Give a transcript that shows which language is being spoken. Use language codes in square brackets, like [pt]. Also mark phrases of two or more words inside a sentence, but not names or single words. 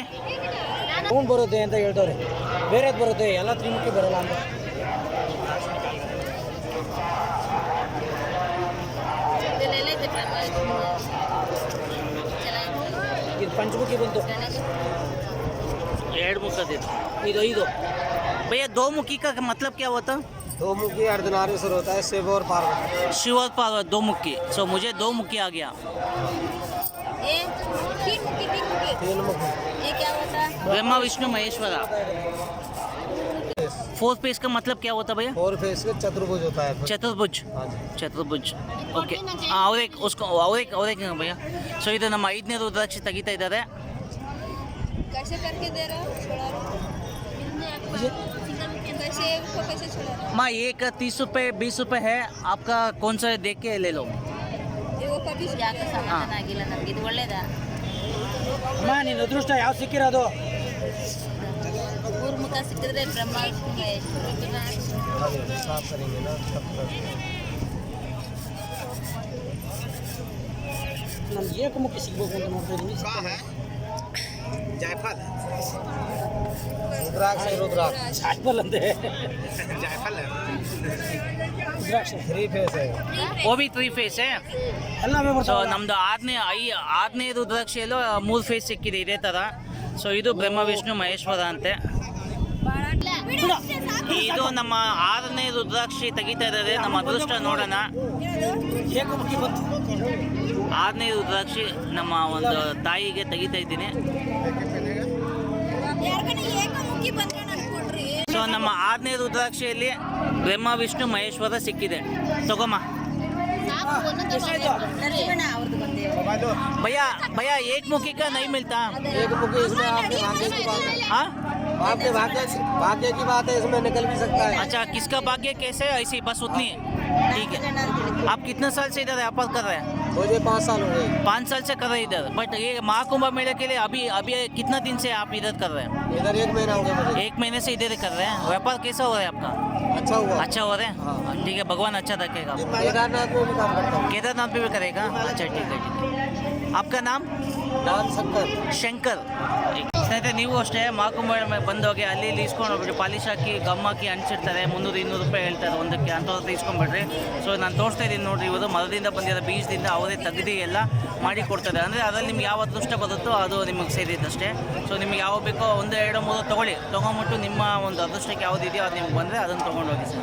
[kn] ಬರುತ್ತೆ ಅಂತ ಹೇಳ್ತವ್ರೆ, ಬೇರೆದು ಬರುತ್ತೆ, ಎಲ್ಲ 3 ಮುಖಿ ಬರೋಲ್ಲ ಅಂತ. ಇದು ಪಂಚಮುಖಿ ಬಂತು. 2 ಮುಖದಿತ್ತು. ಇದು 5. [hi] भैया 2 मुखी का मतलब क्या होता? 2 मुखी अर्धनारीश्वर होता है, शिव और पार्वती. शिव और पार्वती 2 मुखी. सो मुझे 2 मुखी आ गया. 3 मुखी. ये क्या होता है? ब्रह्मा विष्णु महेश्वरा. 4 फेस का मतलब क्या होता है भैया? 4 फेस का चतुर्भुज होता है। [kn] ಚತುರ್ಭುಜ. [hi] हाँ जी। [kn] ಚತುರ್ಭುಜ. ಓಕೆ. ಅವ್ರಿಗೆ ಭಯ್ಯ. ಸೊ ಇದು ನಮ್ಮ 5ನೇ ರುದ್ರಾಕ್ಷಿ ತೆಗಿತಾ ಇದ್ದಾರೆ. [hi] कैसे करके दे रहे हो छोड़ा कैसे उसको कैसे छोड़ा रहे माँ एक 30 रुपये 20 रुपये है आपका, कौन सा देख के ले लो. हो? वो कभी [kn] ಯಾಕೆ ಸಮಾಧಾನ ಆಗಿಲ್ಲ ನಮಗೆ ಇದು ಒಳ್ಳೇದಾ ಅಮ್ಮ ನಿನ್ನ ಅದೃಷ್ಟ ಯಾವ ಸಿಕ್ಕಿರೋದು? ಊರ್ಮುಖ ಸಿಕ್ಕಿದ್ರೆ ಬ್ರಹ್ಮ ವಿಷ್ಣು ಮಹೇಶ್ [hi] साफ करेंगे ना तब तक। [kn] ನಾನು ಏಕಮುಖಿ ಸಿಗ್ಬೇಕು ಅಂತ ನೋಡ್ತಾ ಇದ್ದೀನಿ. [hi] ಜಾಯಫಲ್ रुद्राक्ष है, रुद्राक्ष जायफल अंते जायफल है, रुद्राक्ष 3 फेस है, वो भी 3 फेस है. [kn] ಎಲ್ಲವೇ ಸೊ ಬರ್ತಾವೆ. ನಮ್ದು 6ನೇ ರುದ್ರಾಕ್ಷಿಯಲ್ಲೂ 3 ಫೇಸ್ ಸಿಕ್ಕಿದೆ ಇದೇ ಥರ. ಸೊ ಇದು ಬ್ರಹ್ಮ ವಿಷ್ಣು ಮಹೇಶ್ವರ ಅಂತೆ. ಇದು ನಮ್ಮ 6ನೇ ರುದ್ರಾಕ್ಷಿ ತೆಗಿತಾ ಇದ್ದಾರೆ. ನಮ್ಮ ಅದೃಷ್ಟ ನೋಡೋಣ. ಏಕಮುಖಿ ಬಂತು. 6ನೇ ರುದ್ರಾಕ್ಷಿ ನಮ್ಮ ಒಂದು ತಾಯಿಗೆ ತೆಗಿತಾ ಇದ್ದೀನಿ. ಏಕಮುಖಿ ಬಂದ್ರೆ ಅನ್ಕೊಂಡ್ರಿ ಸೊ ನಮ್ಮ 6ನೇ ರುದ್ರಾಕ್ಷಿಯಲ್ಲಿ ಬ್ರಹ್ಮ ವಿಷ್ಣು ಮಹೇಶ್ವರ ಸಿಕ್ಕಿದೆ. ತಗೊಮ್ಮ ಲಕ್ಷ್ಮಣ ಅವ್ರದ್ದು ಬಂದೆ [hi] भैया. भैया एक मुखी का नहीं मिलता. एकमुखी इसमें आपके भाग्य की बात है, हाँ आपके भाग्य की बात है, इसमें निकल भी सकता है। अच्छा, किसका भाग्य कैसे है? ऐसी बस उतनी है. ठीक है. आप कितने साल से इधर व्यापार कर रहे हैं? मुझे 5 साल हो गए। 5 साल से कर रहे हैं इधर. बट ये महाकुंभ मेले के लिए अभी अभी कितना दिन से आप इधर कर रहे हैं? इधर 1 महीना हो गया मुझे। 1 महीने से इधर कर रहे हैं. व्यापार कैसा हो रहा है आपका? अच्छा हुआ। अच्छा हो रहा है. हाँ। ठीक है, भगवान अच्छा रखेगा. केदारनाथ में भी काम करता हूँ। केदारनाथ में भी करेगा. अच्छा ठीक है, ठीक है. आपका नाम? नाम शंकर। [kn] ಶಂಕರ್. ಸ್ನೇಹಿತರೆ, ನೀವು ಅಷ್ಟೇ ಮಹಾಕುಂಭ ಬಂದೋಗಿ ಅಲ್ಲಿ ಇಲ್ಲಿ ಇಸ್ಕೊಂಡು ಹೋಗ್ಬಿಟ್ಟು ಪಾಲಿಶ್ ಹಾಕಿ ಗಮ್ ಹಾಕಿ ಹಂಚಿರ್ತಾರೆ. 300-200 ರೂಪಾಯಿ ಹೇಳ್ತಾರೆ ಒಂದಕ್ಕೆ. ಅಂಥವ್ರದ್ದು ಇಸ್ಕೊಂಡ್ಬಿಡ್ರಿ. ಸೊ ನಾನು ತೋರಿಸ್ತಾ ಇದ್ದೀನಿ ನೋಡಿರಿ, ಇವರು ಮರದಿಂದ ಬಂದಿರೋ ಬೀಜದಿಂದ ಅವರೇ ತೆಗೆದು ಎಲ್ಲ ಮಾಡಿ ಕೊಡ್ತಾರೆ. ಅಂದರೆ ಅದರಲ್ಲಿ ನಿಮ್ಗೆ ಯಾವ ಅದೃಷ್ಟ ಬರುತ್ತೋ ಅದು ನಿಮಗೆ ಸೇರಿದ್ದಷ್ಟೇ. ಸೊ ನಿಮ್ಗೆ ಯಾವ ಬೇಕೋ 1, 2, 3 ತೊಗೊಂಬಿಟ್ಟು ನಿಮ್ಮ ಒಂದು ಅದೃಷ್ಟಕ್ಕೆ ಯಾವುದಿದೆಯೋ ಅದು ನಿಮ್ಗೆ ಬಂದರೆ ಅದನ್ನು ತೊಗೊಂಡೋಗಿ ಸರ್.